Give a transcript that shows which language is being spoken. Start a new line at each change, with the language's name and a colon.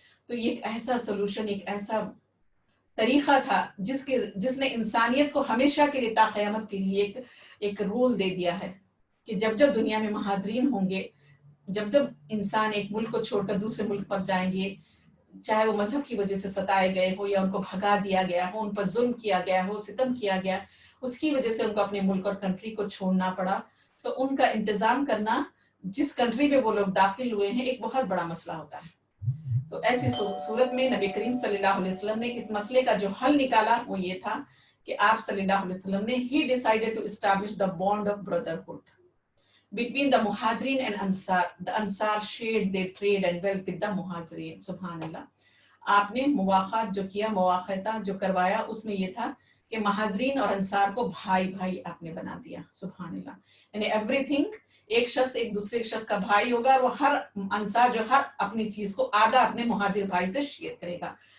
Urdu: تو یہ ایک ایسا سولوشن, ایک ایسا طریقہ تھا جس نے انسانیت کو ہمیشہ کے لیے تا قیامت کے لیے ایک رول دے دیا ہے کہ جب جب دنیا میں مہاجرین ہوں گے, جب جب انسان ایک ملک کو چھوڑ کر دوسرے ملک پر جائیں گے, چاہے وہ مذہب کی وجہ سے ستائے گئے ہو یا ان کو بھگا دیا گیا ہو, ان پر ظلم کیا گیا ہو, ستم کیا گیا, اس کی وجہ سے ان کو اپنے ملک اور کنٹری کو چھوڑنا پڑا, تو ان کا انتظام کرنا جس کنٹری میں وہ لوگ داخل ہوئے ہیں ایک بہت بڑا مسئلہ ہوتا ہے. تو ایسی صورت میں نبی کریم صلی اللہ علیہ وسلم نے اس مسئلے کا جو حل نکالا وہ یہ تھا کہ آپ صلی اللہ علیہ وسلم نے
English: he decided to establish the bond of brotherhood between the Muhajirin and Ansar. The Ansar shared their trade and wealth with the Muhajirin.
Urdu: سبحان اللہ. آپ نے مواخات جو کیا, مواخاتہ جو کروایا, اس میں یہ تھا کہ مہاجرین اور انصار کو بھائی بھائی آپ نے بنا دیا. سبحان اللہ. یعنی ایوری تھنگ, ایک شخص ایک دوسرے شخص کا بھائی ہوگا, اور وہ ہر انصار جو ہر اپنی چیز کو آدھا اپنے مہاجر بھائی سے شیئر کرے گا.